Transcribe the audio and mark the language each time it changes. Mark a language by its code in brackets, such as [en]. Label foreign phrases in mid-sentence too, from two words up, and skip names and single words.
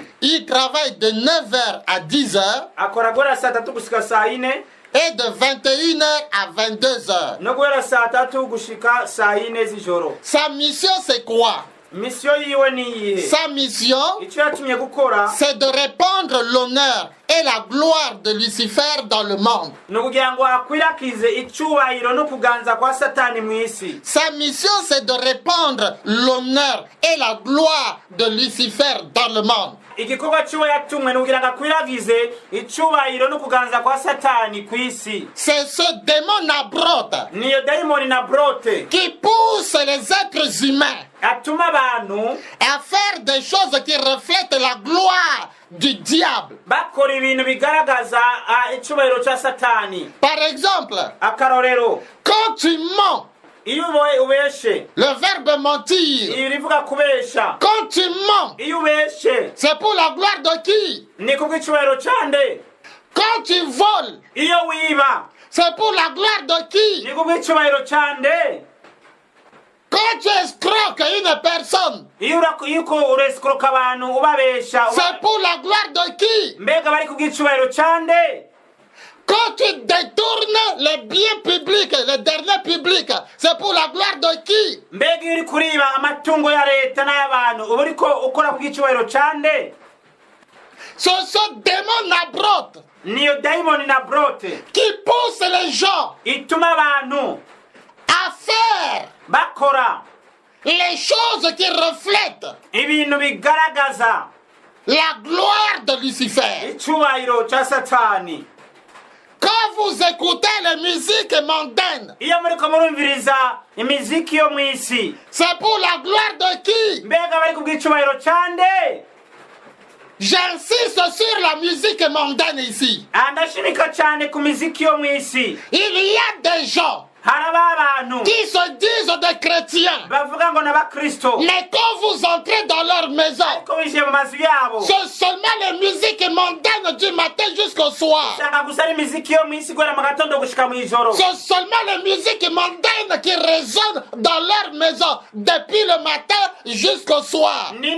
[fr] Il travaille de 9h à 10h [rn] Akora guhera saa tatu gushika saa yine [fr] et de 21h à 22h. [rn] no guhera saa tatu gushika saa yine z'ijoro. [fr] Sa mission c'est quoi? [rn] Misiyo yiwe ni iyihe? [fr] Sa mission [rn] Icyo yatumye gukora [fr] c'est de répandre l'honneur et la gloire de Lucifer dans le monde. [rn] ni ukugira ngo akwirakize icyubahiro no kuganza kwa satani mu isi. [fr] Sa mission c'est de répandre l'honneur et la gloire de Lucifer dans le monde. [rn] Igikorwa ciwe yatumwe ni ukugira ngo akwiragize icyubahiro no kuganza kwa satani ku isi. [fr] C'est ce démon Nabroth [rn] Niyo dayimoni Nabrote [fr] qui pousse les êtres humains [rn] atuma abantu [fr] à faire des choses qui reflètent la gloire du diable. [rn] bakora ibintu bigaragaza icyubahiro cya satani. [fr] Par exemple, [rn] Akarorero, [fr] quand tu mens, [rn] iyo ubeshe, [fr] le verbe mentir, [rn] ibi rivuga kubesha. [fr] quand tu mens, [rn] Iyo ubeshe [fr] c'est pour la gloire de qui? [rn] ni kubw'icyubahiro cyande. [fr] Quand tu voles, [rn] Iyo wiba [fr] c'est pour la gloire de qui? [rn] ni kubw'icyubahiro cyande. [fr] Quand tu escroques une personne, [rn] Iyo uresikoroka abantu ubabesha [fr] c'est pour la gloire de qui? [rn] mbega bari kubw'icyubahiro cyande. [fr] Quand tu détournes les biens publics, les derniers publics, c'est pour la gloire de qui? [rn] Mbega iyo uri kuriba amatungo ya leta n'ay'abantu uba uriko ukora kubw'icyubahiro cyande. [fr] C'est ce démon Nabroth [rn] Niyo dayimoni Nabrote [fr] qui pousse les gens [rn] ituma abantu [fr] à faire [rn] bakora [fr] les choses qui reflètent [rn] ibintu bigaragaza [fr] la gloire de Lucifer. [rn] icyubahiro cya satani. [fr] Quand vous écoutez les musiques mondaines, [rn] Iyo muriko murumviriza imiziki yo mu isi [fr] c'est pour la gloire de qui? [rn] mbega bari kubw'icyubahiro cyande. [fr] J'insiste sur la musique mondaine ici. [rn] Ndashimika cyane ku miziki yo mu isi. [fr] Il y a des gens qui se disent des chrétiens. Mais quand vous entrez dans leur maison, c'est seulement les musiques mondaines du matin jusqu'au soir. C'est seulement les musiques mondaines qui résonnent dans leur maison depuis le matin jusqu'au soir.